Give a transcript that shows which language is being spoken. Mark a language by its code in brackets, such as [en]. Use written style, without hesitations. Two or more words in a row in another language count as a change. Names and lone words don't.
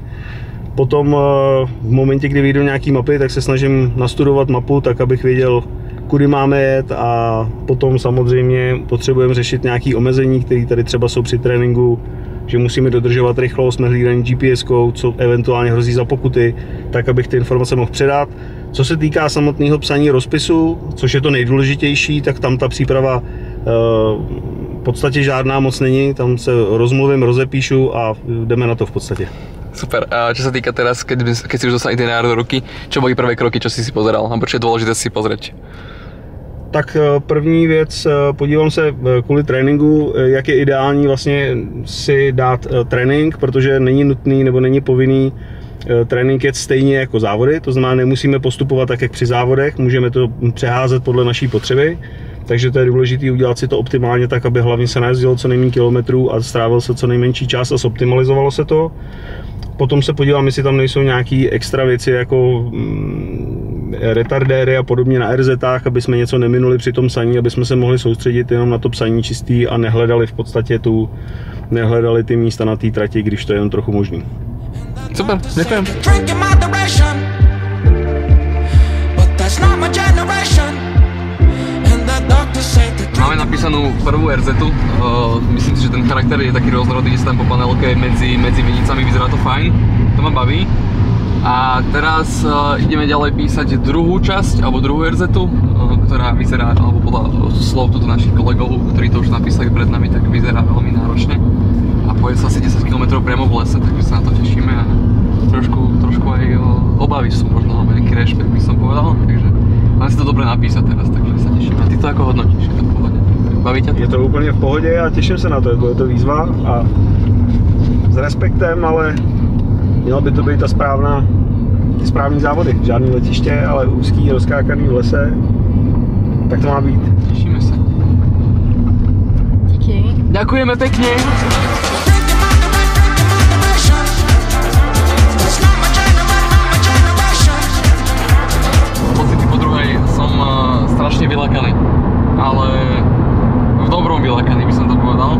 [cs] Potom v momentě, kdy vyjdou nějaký mapy, tak se snažím nastudovat mapu, tak abych věděl, kudy máme jet, a potom samozřejmě potřebujeme řešit nějaké omezení, které tady třeba jsou při tréninku, že musíme dodržovat rychlost, jsme hlídaní GPS-kou, co eventuálně hrozí za pokuty, tak abych ty informace mohl předat. Co se týká samotného psaní rozpisu, což je to nejdůležitější, tak tam ta příprava v podstatě žádná moc není, tam se rozmluvím, rozepíšu a jdeme na to v podstatě. Super. [sk] A čo sa týka teraz, keď si už dostal itinerár do ruky, čo boli prvé kroky, čo si pozeral? Alebo čo je dôležité si pozrieť? [cs] Tak první věc, podívám se kvůli tréninku, jak je ideální vlastně si dát trénink, protože není nutný nebo není povinný trénink jet stejně jako závody, to znamená, nemusíme postupovat tak, jak při závodech, můžeme to přeházet podle naší potřeby, takže to je důležité udělat si to optimálně tak, aby hlavně se najezdilo co nejméně kilometrů a strávil se co nejmenší čas a zoptimalizovalo se to. Potom se podívám, jestli tam nejsou nějaké extra věci jako retardéry a podobně na RZách, aby jsme něco neminuli při tom psaní, aby jsme se mohli soustředit jenom na to psaní čistý a nehledali v podstatě nehledali ty místa na té trati, když to je jen trochu možný. [sk] Super, ďakujem. Máme napísanú prvú RZ-tu, myslím si, že ten charakter je taký rôznorodý, kde sa tam po panelke medzi vinicami, vyzerá to fajn, to ma baví. A teraz ideme ďalej písať druhú časť, alebo druhú RZ-tu, ktorá vyzerá, alebo podľa slov tuto našich kolegov, ktorí to už napísali pred nami, tak vyzerá veľmi náročne. A pojede sa asi 10 km priamo v lese, takže sa na to tešíme a trošku aj obavy sú možno, alebo nejaký rešpekt by som povedal, takže máme si to dobre napísať teraz, takže sa tešíme. A ty to ako hodnotíš? Je to v pohode? Baví ťa to? [cs] Je to úplně v pohodě a těším se na to, bude to výzva a s respektem, ale mělo by to být ty správný závody, žádný letiště, ale úzký, rozkákaný v lese, tak to má být. Těšíme se. Díky. [sk] Ďakujeme pekne. Pocity po druhej som strašne vylakaný, ale v dobrom vylakaný by som to povedal.